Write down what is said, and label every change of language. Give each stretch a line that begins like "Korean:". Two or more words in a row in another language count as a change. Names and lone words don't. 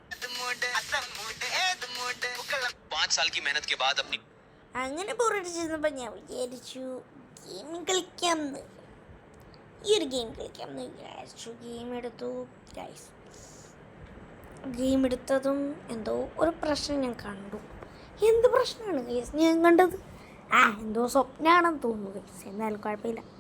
Hindi: 5 साल की मेहनत के बाद अपनी
Malayalam: അങ്ങനെ ബോറടിച്ചിരുന്നപ്പോൾ ഞാൻ വിചാരിച്ചു ഗെയിം കളിക്കാമെന്ന്. ഈ ഒരു ഗെയിം കളിക്കാമെന്ന് വിചാരിച്ചു. ഗെയിം എടുത്തു ഗൈസ്. ഗെയിം എടുത്തതും എന്തോ ഒരു പ്രശ്നം ഞാൻ കണ്ടു. എന്ത് പ്രശ്നമാണ് ഗൈസ് ഞാൻ കണ്ടത്? എന്തോ സ്വപ്നമാണെന്ന് തോന്നുന്നു ഗൈസ്. എന്നാലും കുഴപ്പമില്ല.